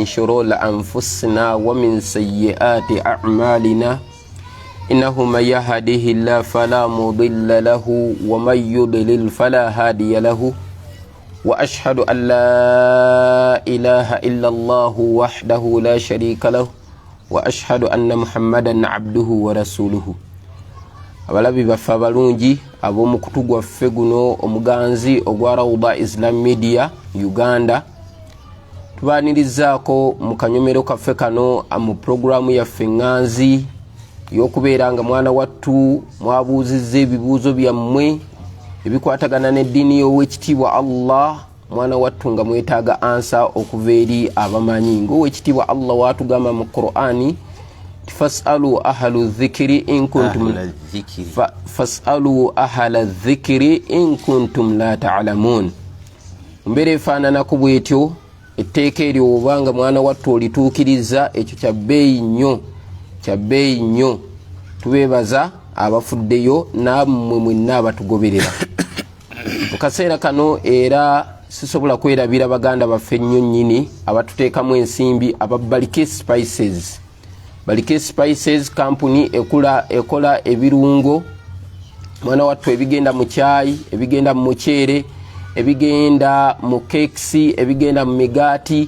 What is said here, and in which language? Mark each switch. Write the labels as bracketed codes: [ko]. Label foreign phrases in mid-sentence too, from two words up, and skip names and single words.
[ar] شرور أنفسنا ومن سيئات أعمالنا إنه من يهده الله فلا مضل له ومن يضلل فلا هادي له وأشهد أن لا إله إلا الله وحده لا شريك له وأشهد أن محمدا عبده ورسوله. [lg] abalabi baffe abalungi ab'omu kutu gwaffe guno omuganzi ogwa Rawda Islam Media Uganda, tubaanirizaako mu kanyomero kaffe kano mu programu yaffe nganzi y'okubeera nga mwana wattu mwabuuzizza ebibuuzo byammwe ebikwatagana n'eddiini y'owekitiibwa Allah. Mwana wattu nga mwetaaga ansa okuva eri abamanyi ng'owekitiibwa Allah waatugamba mu Qur'ani [ar] فاسألوا أهل الذكر إن كنتم فاسألوا أهل الذكر إن كنتم لا تعلمون. [lg] Mbere efaananako bwetyo etteeka eryo obanga mwana wattu olituukiriza ekyo kya bbeeyi nnyo. Tubeebaza abafuddeyo nammwe mwenna abatugoberera mu kaseera kano, era sisobola kwerabira baganda baffe ennyo nnyini abatuteekamu ensimbi aba Balike Spices company ekola ebirungo mwana wattu ebigenda mu chai, ebigenda mu muceere, ebigenda mu cakes, ebigenda mu migaati.